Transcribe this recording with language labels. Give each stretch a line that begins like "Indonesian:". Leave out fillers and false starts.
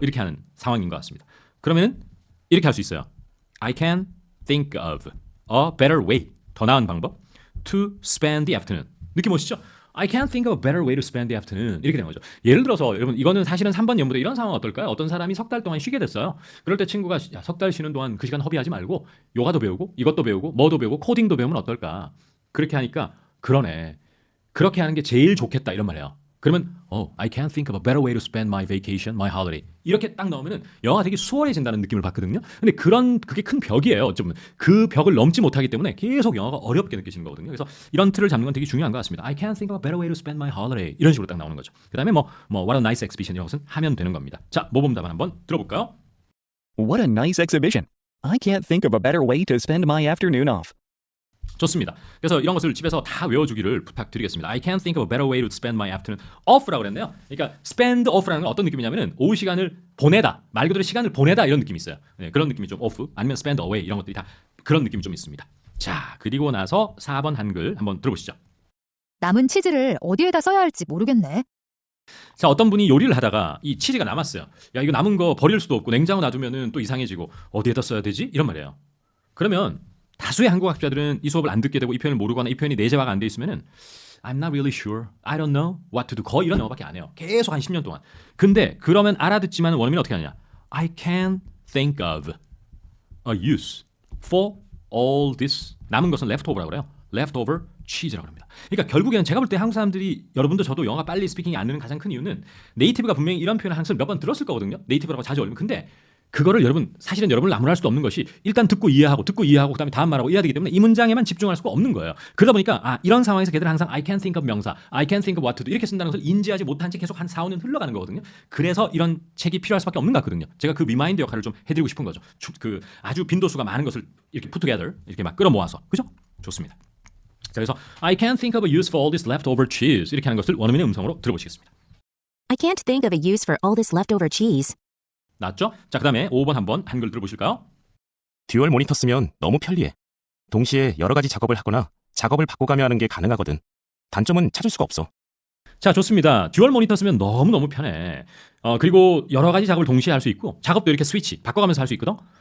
Korean: 이렇게 하는 상황인 것 같습니다. 그러면은 이렇게 할 수 있어요.
English: I can think of a better way.
Korean: 더 나은 방법.
English: To spend the afternoon.
Korean: 느낌 오시죠?
English: I can't think of a better way to spend the afternoon.
Korean: 이렇게 되는 거죠. 예를 들어서 여러분 이거는 사실은 3번 연부대 이런 상황 어떨까요? 어떤 사람이 석 달 동안 쉬게 됐어요. 그럴 때 친구가 석 달 쉬는 동안 그 시간 허비하지 말고 요가도 배우고 이것도 배우고 뭐도 배우고 코딩도 배우면 어떨까? 그렇게 하니까 그러네. 그렇게 하는 게 제일 좋겠다 이런 말이에요. 그러면
English: I can't think of a better way to spend my vacation, my holiday.
Korean: 이렇게 딱 넣으면은 영어가 되게 수월해진다는 느낌을 받거든요. 근데 그게 큰 벽이에요. 어쩌면 그 벽을 넘지 못하기 때문에 계속 영어가 어렵게 느껴지는 거거든요. 그래서 이런 틀을 잡는 건 되게 중요한 것 같습니다.
English: I can't think of a better way to spend my holiday.
Korean: 이런 식으로 딱 나오는 거죠. 그다음에 뭐
English: what a nice exhibition
Korean: 이런 것은 하면 되는 겁니다. 자, 모범 답안 한번 들어볼까요?
English: What a nice exhibition. I can't think of a better way to spend my afternoon off.
Korean: 좋습니다. 그래서 이런 것을 집에서 다 외워주기를 부탁드리겠습니다.
English: I can't think of a better way to spend my afternoon off
Korean: 라고 그랬네요. 그러니까 spend off라는 건 어떤 느낌이냐면은 오후 시간을 보내다, 말 그대로 시간을 보내다 이런 느낌이 있어요. 네, 그런 느낌이 좀 off 아니면
English: spend away
Korean: 이런 것들이 다 그런 느낌이 좀 있습니다. 자, 그리고 나서 4번 한글 한번 들어보시죠. 남은 치즈를 어디에다 써야 할지 모르겠네. 자, 어떤 분이 요리를 하다가 이 치즈가 남았어요. 야, 이거 남은 거 버릴 수도 없고 냉장고 놔두면은 또 이상해지고 어디에다 써야 되지? 이런 말이에요. 그러면 다수의 한국 학자들은 이 수업을 안 듣게 되고 이 표현을 모르거나 이 표현이 내재화가 안 돼 있으면은
English: I'm not really sure. I don't know what to do.
Korean: 거의 이런 영어밖에 안 해요. 계속 한 10년 동안. 근데 그러면 알아듣지만 원어민은 어떻게 하느냐?
English: I can think of a use for all this.
Korean: 남은 것은 leftover라고 그래요.
English: leftover cheese
Korean: 라고 합니다. 그러니까 결국에는 제가 볼 때 한국 사람들이 여러분도 저도 영어가 빨리 스피킹이 안 되는 가장 큰 이유는 네이티브가 분명히 이런 표현을 항상 몇 번 들었을 거거든요. 네이티브라고 자주 얼면. 근데 그거를 사실은 여러분을 나무랄 수도 없는 것이 일단 듣고 이해하고 그다음에 다음 말하고 이해해야 되기 때문에 이 문장에만 집중할 수가 없는 거예요. 그러다 보니까 이런 상황에서 걔들은 항상 I can think of 명사,
English: I can think of what to do
Korean: 이렇게 쓴다는 것을 인지하지 못한 채 계속 한 4, 5년 흘러가는 거거든요. 그래서 이런 책이 필요할 수밖에 없는 것 같거든요. 제가 그 리마인드 역할을 좀 해드리고 싶은 거죠. 그 아주 빈도수가 많은 것을 이렇게
English: put together
Korean: 이렇게 막 끌어모아서 그죠? 좋습니다. 자, 그래서
English: I can't think of a use for all this leftover cheese
Korean: 이렇게 하는 것을 원어민의 음성으로 들어보시겠습니다.
English: I can't think of a use for all this leftover cheese.
Korean: 나왔죠? 자, 그 다음에 5번 한번 한글 들어보실까요? 듀얼 모니터 쓰면 너무 편리해. 동시에 여러 가지 작업을 하거나 작업을 바꿔가며 하는 게 가능하거든. 단점은 찾을 수가 없어. 자, 좋습니다. 듀얼 모니터 쓰면 너무너무 편해. 그리고 여러 가지 작업을 동시에 할 수 있고 작업도 이렇게 스위치 바꿔가면서 할 수 있거든.